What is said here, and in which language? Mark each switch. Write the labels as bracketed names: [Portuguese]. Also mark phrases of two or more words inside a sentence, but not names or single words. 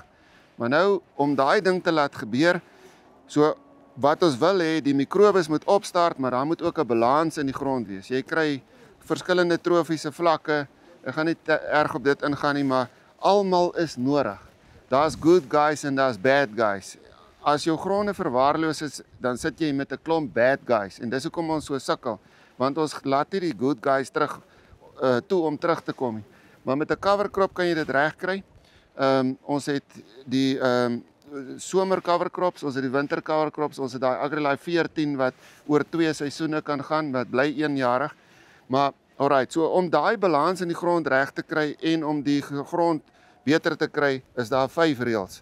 [Afrikaans] Maar nou om daai ding te laat gebeur, so wat ons wil hê, die mikrobes moet opstart, maar daar moet ook 'n balans in die grond wees. Jy kry verskillende trofiese vlakke. Ek gaan nie te erg op dit ingaan nie, maar almal is nodig. Daar's [English] good guys [Afrikaans] en daar's [English] bad guys. [Afrikaans] As jou gronde verwaarloos is, dan sit jy met 'n klomp [English] bad guys [Afrikaans] en dis hoekom ons so sukkel, want ons laat nie die [English] good guys [Afrikaans] terug toe om terug te kom nie. Maar met 'n [English] cover crop [Afrikaans] kan jy dit regkry. Ons het die somer [English] cover crops, [Afrikaans] ons het die winter [English] cover crops, [Afrikaans] ons het daai AgriLife 14 wat oor 2 seisoene kan gaan, wat bly 1-jarig. Maar alright, so om daai balans in die grond reg te kry en om die grond beter te kry, is daar 5 reëls.